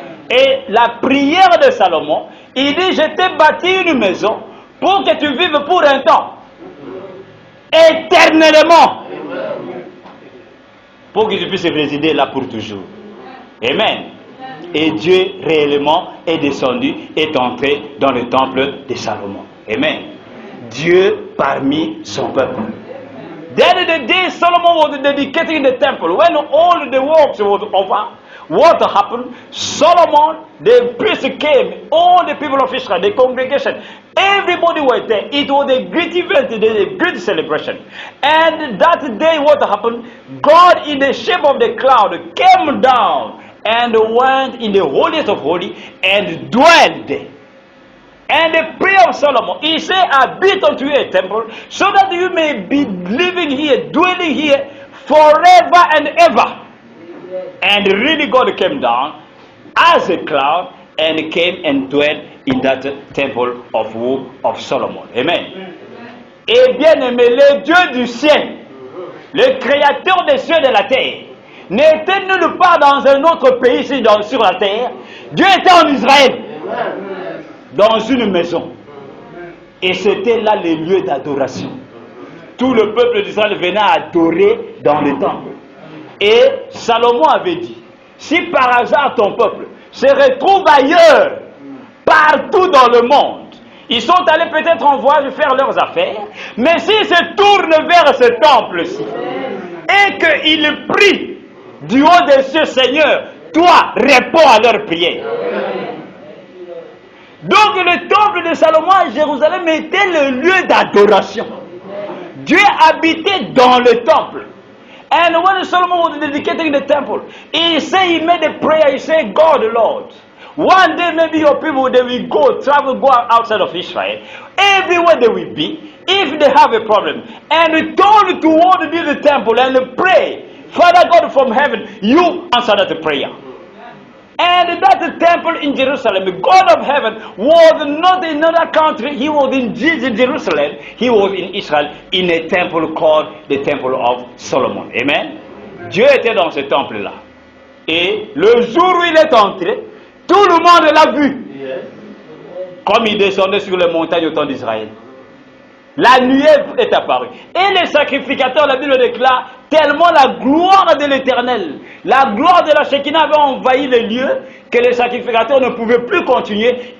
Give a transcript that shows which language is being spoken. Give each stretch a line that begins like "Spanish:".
French: Et la prière de Salomon, il dit, je t'ai bâti une maison pour que tu vives pour un temps, éternellement, pour que tu puisses résider là pour toujours. Amen. Et Dieu réellement est descendu, est entré dans le temple de Salomon. Amen. Dieu parmi son peuple.
English: Then the day Solomon was dedicating the temple, when all the works was over, what happened? Solomon, the priest came, all the people of Israel, the congregation, everybody was there. It was a great event, a great celebration. And that day what happened? God in the shape of the cloud came down and went in the holiest of holies and dwelled there. And the prayer of Solomon, he said, I built unto you a temple so that you may be living here, dwelling here forever and ever. And really God came down as a cloud and came and dwelt in that temple of Solomon. Amen.
French: Et bien aimé, le Dieu du ciel, le créateur des cieux et de la terre, n'était nulle part dans un autre pays ici sur la terre. Dieu était en Israël. Dans une maison. Et c'était là les lieux d'adoration. Tout le peuple d'Israël venait adorer dans le temple. Et Salomon avait dit, si par hasard ton peuple se retrouve ailleurs, partout dans le monde, ils sont allés peut-être en voyage faire leurs affaires, mais s'ils se tournent vers ce temple-ci, et qu'ils prient du haut des cieux, Seigneur, toi, réponds à leurs prières. Donc le temple de Salomon à Jérusalem était le lieu d'adoration. Dieu habitait dans le temple.
English: And when Solomon was dedicating the temple, he made a prayer, he said, God, Lord, one day maybe your people, they will go outside of Israel. Everywhere they will be, if they have a problem, and return toward the temple and pray, Father God from heaven, you answer that prayer. And that temple in Jerusalem, God of heaven, was not in another country. He was in Jerusalem. He was in Israel, in a temple called the Temple of Solomon. Amen.
French: Dieu était dans ce temple-là. Et le jour où il est entré, tout le monde l'a vu. Comme il descendait sur les montagnes au temps d'Israël. La nuée est apparue. Et les sacrificateurs, la Bible déclare, tellement la gloire de l'Éternel, la gloire de la Shekinah avait envahi les lieux que les sacrificateurs ne pouvaient plus continuer.